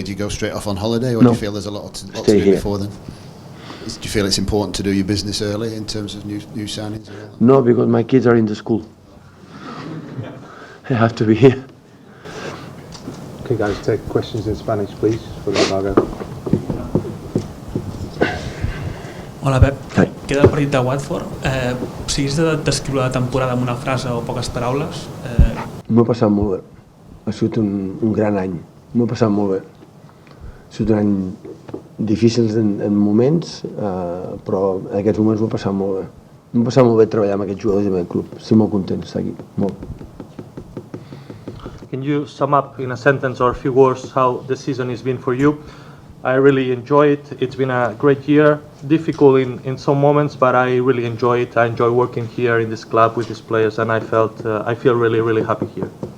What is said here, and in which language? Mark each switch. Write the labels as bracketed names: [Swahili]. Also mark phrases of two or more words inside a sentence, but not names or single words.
[English] Do you go straight off on holiday, or No. do you feel there's a lot to do Stay here. before then? Do you feel it's important to do your business early in terms of new signings? No, because my kids are in the school. I have to be here. Okay, guys, take questions in Spanish, please, for the embargo. Hola, Pep. Hi. [Catalan] Queda el partit de Watford. Si hagués de descriure la temporada amb una frase o poques paraules... M'ho he passat molt bé. Ha sigut un gran any. M'ho he passat molt bé. Ha sigut un any difícil en moments, però en aquests moments m'ho he passat molt bé. M'ho he passat molt bé treballar amb aquests jugadors i amb aquest club. Estic molt content d'estar aquí. Molt. [English] Can you sum up in a sentence or a few words how the season has been for you? I really enjoy it. It's been a great year, difficult in some moments, but I really enjoy it. I enjoy working here in this club with these players, and I feel really, really happy here.